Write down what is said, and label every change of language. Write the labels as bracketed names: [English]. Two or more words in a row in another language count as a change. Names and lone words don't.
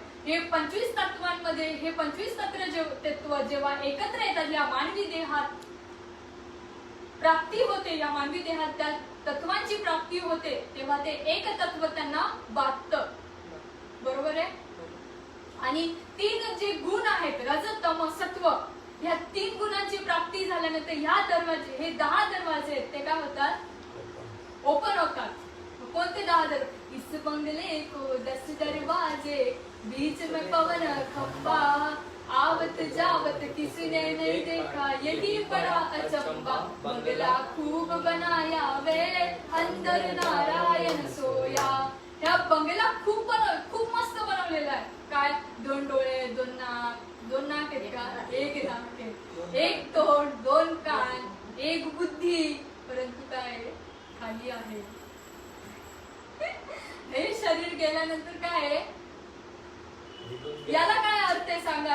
[Marathi] हे 25 तत्वांमध्ये हे 25 तत्व जेव्हा एकत्र येतात, या मानवी देहात प्राप्ती होते, या मानवी देहात त्या तत्वांची प्राप्ती होते, तेव्हा ते एक तत्व त्यांना बाधतं. बरोबर आहे? आणि 3 जे गुण आहेत, रज तम सत्व, ह्या 3 गुणांची प्राप्ती झाल्यानंतर ह्या दरवाजे, हे 10 दरवाजे आहेत ते काय होतात? ओपन होतात. [Hindi] इस बंगले को 10 दरवाजे, बीच में पवन खंबा, आवत जावत किसी ने नहीं देखा, यही बड़ा अचंबा। बंगला खूब बनाया वे, अंदर नारायण सोया। [Marathi] ह्या बंगला खूप मस्त बनवलेला आहे. काय 2 डोळे, 2 नाक, 2 नाक आहेत का, 1 नाक आहे, 1 तोंड, 2 कान, 1 बुद्धी, परंतु काय खाली आहे. हे शरीर गेल्यानंतर काय आहे, याला काय अर्थ आहे सांगा.